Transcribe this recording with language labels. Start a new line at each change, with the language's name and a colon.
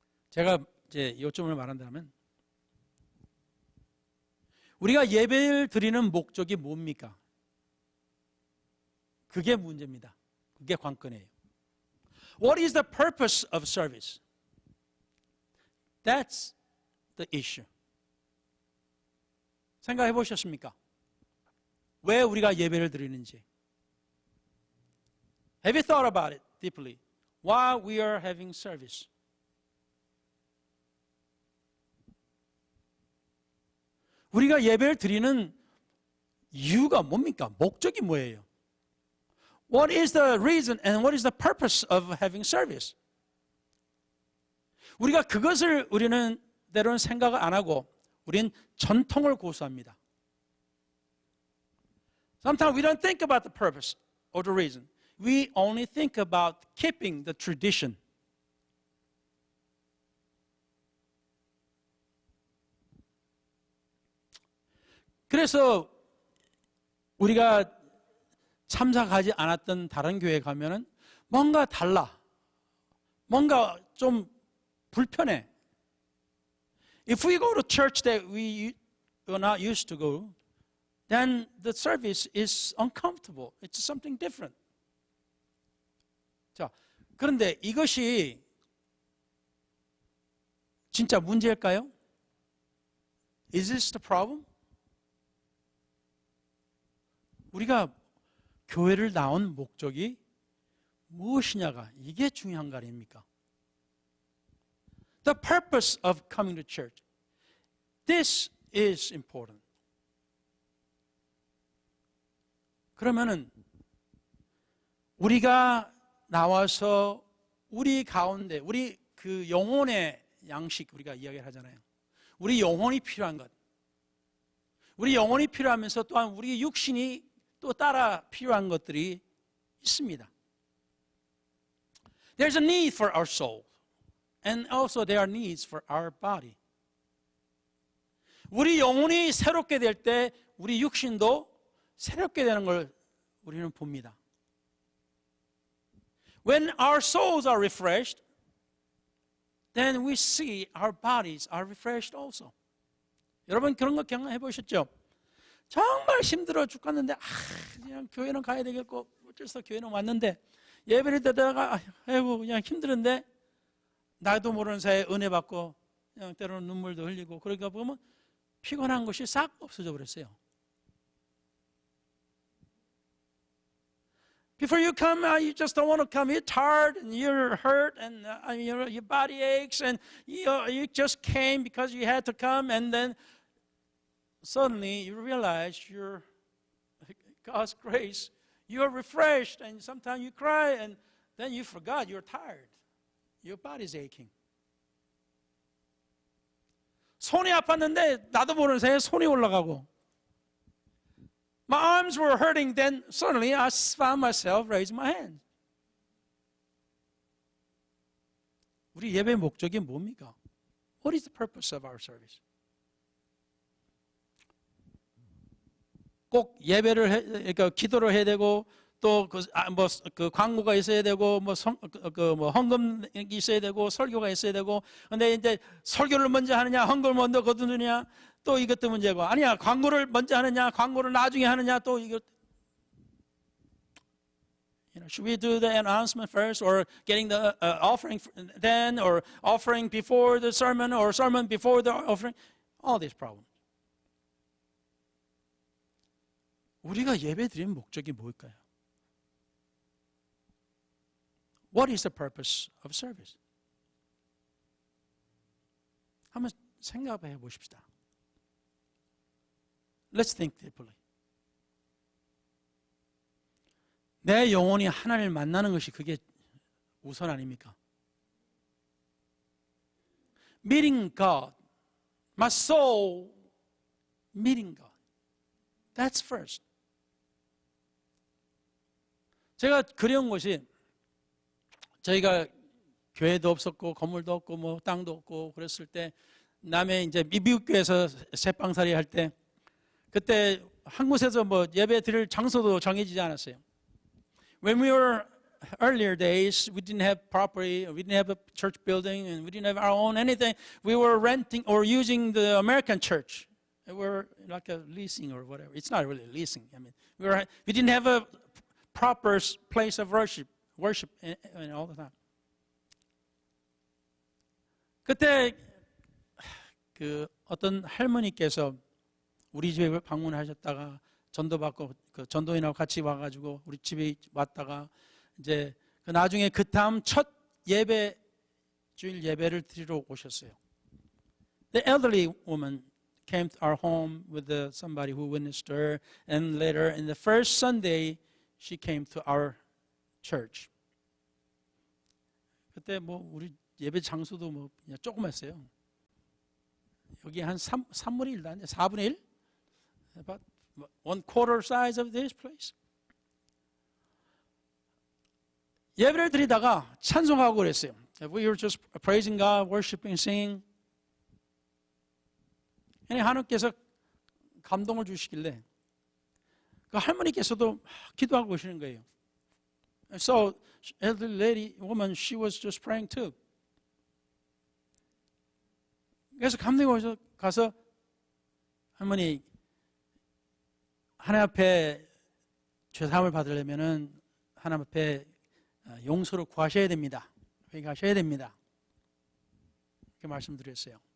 Korean: 제가 이제 요점을 말한다면 우리가 예배를 드리는 목적이 뭡니까? 그게 문제입니다. 그게 관건이에요.
English: What is the purpose of service? That's the issue.
Korean: 생각해 보셨습니까? 왜 우리가 예배를 드리는지.
English: Have you thought about it deeply? Why we are having service?
Korean: 우리가 예배를 드리는 이유가 뭡니까? 목적이 뭐예요?
English: What is the reason and what is the purpose of having service?
Korean: 우리가 그것을 우리는 때로는 생각을 안 하고 우리는 전통을 고수합니다.
English: Sometimes we don't think about the purpose or the reason. We only think about keeping the tradition.
Korean: 그래서 우리가 참석하지 않았던 다른 교회에 가면은 뭔가 달라. 뭔가 좀 불편해.
English: If we go to church that we are not used to go, then the service is uncomfortable. It's something different.
Korean: 자, 그런데 이것이 진짜 문제일까요?
English: Is this the problem?
Korean: 우리가 교회를 나온 목적이 무엇이냐가 이게 중요한 거 아닙니까?
English: The purpose of coming to church. This is important.
Korean: 그러면은 우리가 나와서 우리 가운데 우리 그 영혼의 양식 우리가 이야기를 하잖아요. 우리 영혼이 필요한 것. 우리 영혼이 필요하면서 또한 우리 육신이 또 따라 필요한 것들이 있습니다.
English: There's a need for our soul. And also there are needs for our body.
Korean: 우리 영혼이 새롭게 될 때 우리 육신도 새롭게 되는 걸 우리는 봅니다.
English: When our souls are refreshed, then we see our bodies are refreshed also.
Korean: 여러분 그런 거 경험해 보셨죠? 정말 힘들어 죽겠는데 그냥 교회는 가야 되겠고 어쩔 수 없어 교회는 왔는데 예배를 드다가 아이고 그냥 힘들은데 나도 모르는 사이에 은혜 받고 그냥 때로는 눈물도 흘리고 그러니까 보면 피곤한 것이 싹 없어져 버렸어요.
English: Before you come, you just don't want to come. You're tired and you're hurt and your body aches and you just came because you had to come, and then suddenly you realize you're God's grace. You're refreshed and sometimes you cry and then you forgot you're tired. Your body's aching.
Korean: 손이 아팠는데 나도 모르는 사이에 손이 올라가고,
English: my arms were hurting, then suddenly I found myself raising my hands.
Korean: 우리 예배 목적이 뭡니까?
English: What is the purpose of our service?
Korean: 꼭 예배를 그러니까 기도를 해야 되고 또 그 광고가 있어야 되고 뭐 헌금이 있어야 되고 설교가 있어야 되고, 근데 이제 설교를 먼저 하느냐 헌금을 먼저 거두느냐 또 이것도 문제고, 아니야 광고를 먼저 하느냐 광고를 나중에 하느냐 또 이것.
English: Should we do the announcement first, or getting the offering then, or offering before the sermon, or sermon before the offering? All these problems.
Korean: 우리가 예배 드리는 목적이 뭘까요?
English: What is the purpose of service?
Korean: 한번 생각해 보십시다.
English: Let's think deeply.
Korean: 내 영혼이 하나님을 만나는 것이 그게 우선 아닙니까?
English: Meeting God. My soul meeting God. That's first.
Korean: 제가 그리운 것이, 저희가 교회도 없었고 건물도 없고 뭐 땅도 없고 그랬을 때, 남해 이제 미국 교회에서 새빵살이 할 때, 그때 한 곳에서 뭐 예배 드릴 장소도 정해지지 않았어요.
English: When we were earlier days, we didn't have property, we didn't have a church building, and we didn't have our own anything. We were renting or using the American church. We were like a leasing or whatever. It's not really leasing. I mean, we didn't have a proper place of worship all the time.
Korean: 그때 그 어떤 할머니께서 우리 집에 방문하셨다가 전도받고 그 전도인하고 같이 와가지고 우리 집에 왔다가 이제 그 나중에 그 다음 첫 예배, 주일 예배를 드리러 오셨어요.
English: The elderly woman came to our home with somebody who witnessed her, and later in the first Sunday she came to our church.
Korean: 그때 뭐 우리 예배 장소도 뭐 그냥 조그맣어요. 여기 한 3분의 1도 안 돼. 4분의 1?
English: About 1/4 size of this place.
Korean: 예배를 드리다가 찬송하고 그랬어요.
English: We were just praising God, worshiping, singing.
Korean: 하나님께서 감동을 주시길래 그 할머니께서도 기도하고 계시는 거예요.
English: So, elderly lady, woman, she was just praying too.
Korean: 그래서 감동이 오셔서 가서, 할머니, 하나님 앞에 죄사함을 받으려면은 하나님 앞에 용서를 구하셔야 됩니다. 회개하셔야 됩니다. 이렇게 말씀드렸어요.